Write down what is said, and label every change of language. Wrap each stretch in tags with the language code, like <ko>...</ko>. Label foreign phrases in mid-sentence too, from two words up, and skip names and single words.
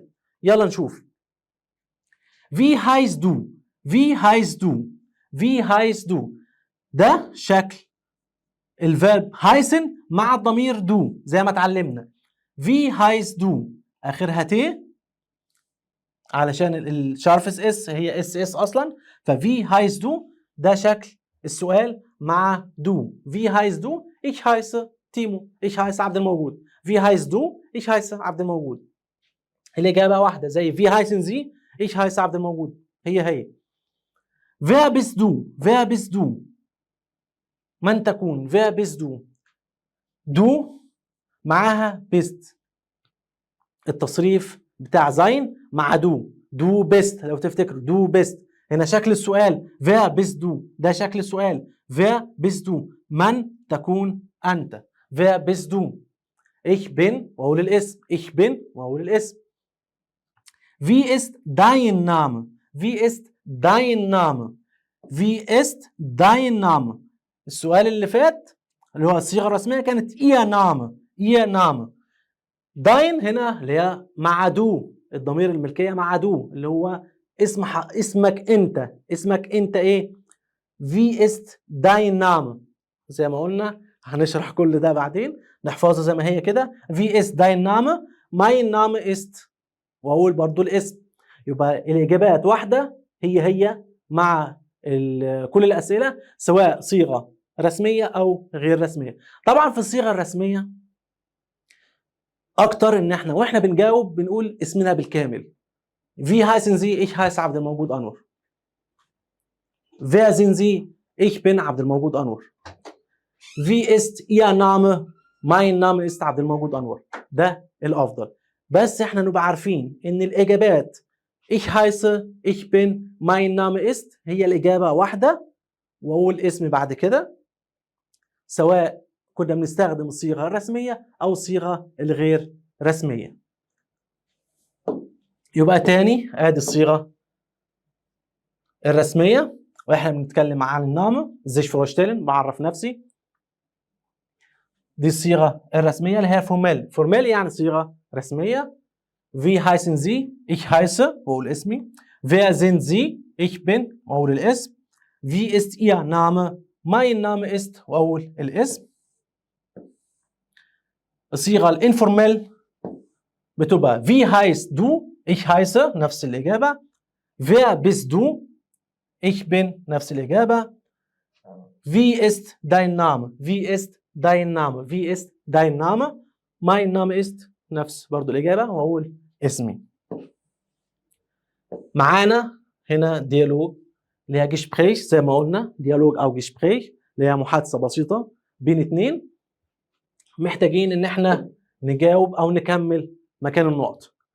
<ar>يلا نشوف.</ar> <de>wie heißt du؟ wie heißt du؟ wie heißt du؟</de> <ar>ده شكل الفيرب</ar> <de>heißen</de> <ar>مع الضمير دو زي ما اتعلمنا.</ar> <de>wie heißt du</de> <ar>آخرها ت علشان الشارفس اس هي اس اصلا. ففي</ar> <de>heißt du</de> <ar>ده شكل السؤال مع دو.</ar> <de>wie heißt du ich heiße تيمو. ich heiße عبد الموجود. wie heißt du ich heiße عبد الموجود.</de> <ar>الإجابة واحدة</ar> <de>زي wie heißen Sie ich heiße عبد الموجود. هي wer bist du؟ wer bist du؟</de> <ar>من تكون؟</ar> <de>wer bist du؟ du معاها bist</de> <ar>التصريف بتاع</ar> <de>زين مع du bist.</de> <ar>لو تفتكروا</ar> <de>du bist</de> <ar>هنا شكل السؤال</ar> <de>wer bist du</de> <ar>ده شكل السؤال</ar> <de>wer bist du</de> <ar>من تكون أنت.</ar> <de>wer bist du ich bin</de> <ar>وأقول الاسم.</ar> <de>ich bin</de> <ar>وأقول الاسم.</ar> <de>wie ist dein Name؟ wie ist dein Name؟ wie ist dein Name؟</de> <ar>السؤال اللي فات اللي هو الصيغة الرسمية كانت</ar> <de>ihr Name. ihr Name.</de> <ar>dein هنا اللي هي مع دو الضمير الملكية مع دو اللي هو اسمك انت. اسمك انت ايه؟</ar> <de>wie ist dein Name؟</de> <ar>زي ما قلنا هنشرح كل ده بعدين نحفظها زي ما هي كده.</ar> <de>wie ist dein Name؟ mein Name ist</de> <ar>واقول برضو الاسم. يبقى الاجابات واحده هي مع كل الاسئله، سواء صيغه رسميه او غير رسميه. طبعا في الصيغه الرسميه اكتر ان احنا واحنا بنجاوب بنقول اسمنا بالكامل.</ar> <de>Wie heißen Sie? Ich heiße عبد الموجود انور. Wer sind Sie? Ich bin عبد الموجود انور. Wie ist Ihr Name? Mein Name ist عبد الموجود انور.</de> <ar>ده الافضل. بس احنا نبقى عارفين ان الاجابات</ar> <de>ich heiße, ich bin, mein Name ist</de> <ar>هي الاجابه واحده، واقول اسمي بعد كده، سواء كنا بنستخدم الصيغه الرسميه او الصيغه الغير رسميه. يبقى تاني ادي الصيغه الرسميه واحنا بنتكلم عن النامه</ar> <de>sich vorstellen،</de> <ar>بعرف نفسي. دي الصيغه الرسميه اللي هي فورمال. فورمال يعني صيغه رسميه.</ar> <de>Wie heißen Sie? Ich heiße،</de> <ar>بقول اسمي.</ar> <de>Wer sind Sie? Ich bin،</de> <ar>واقول الاسم.</ar> <de>Wie ist Ihr Name? Mein Name ist،</de> <ar>واقول الاسم. الصيغه الانفورمال بتبقى</ar> <de>Wie heißt du? Ich heiße،</de> <ar>نفس الاجابه.</ar> <de>Wer bist du? Ich bin،</de> <ar>نفس الاجابه.</ar> <de>Wie ist dein Name? Wie ist dein Name? Wie ist dein Name? Mein Name ist،</de> <ar>نفس برضو الإجابة، وأقول اسمي. معانا هنا ديالوج اللي هي Gespräch، زي ما قلنا ديالوج أو Gespräch اللي هي محادثة بسيطة بين اتنين محتاجين إن احنا نجاوب أو نكمل مكان النقط.</ar>